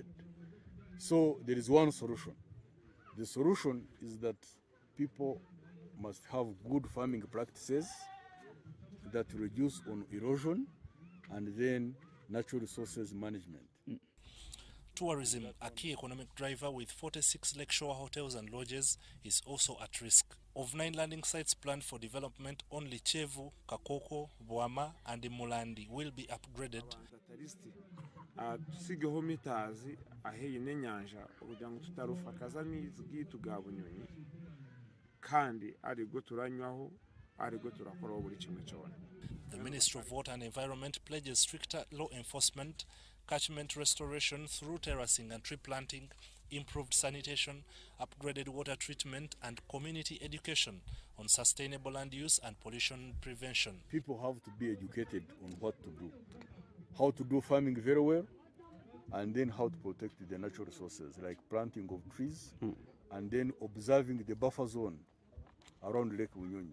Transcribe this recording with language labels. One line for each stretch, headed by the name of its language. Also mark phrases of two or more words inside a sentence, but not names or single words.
English: So there is one solution. The solution is that people must have good farming practices that reduce on erosion and then natural resources management. Tourism, a key economic driver with 46 lakeshore hotels and lodges, is also at risk. Of 9 landing sites planned for development, only Chevu, Kakoko, Bwama and Mulandi will be upgraded.
Chiga: Tusigeho mitazi aheye n'enyanja kugira ngo tutarufa kazamizi gitu ga Bunyonyi kandi arigo turanywaho arigo turakoraho buri kimwe cyone.
English: The Ministry of Water and Environment pledges stricter law enforcement, catchment restoration through terracing and tree planting, improved sanitation, upgraded water treatment and community education on sustainable land use and pollution prevention. People have to be educated on what to do. How to do farming very well, and then how to protect the natural resources like planting of trees, and then observing the buffer zone around Lake Bunyonyi.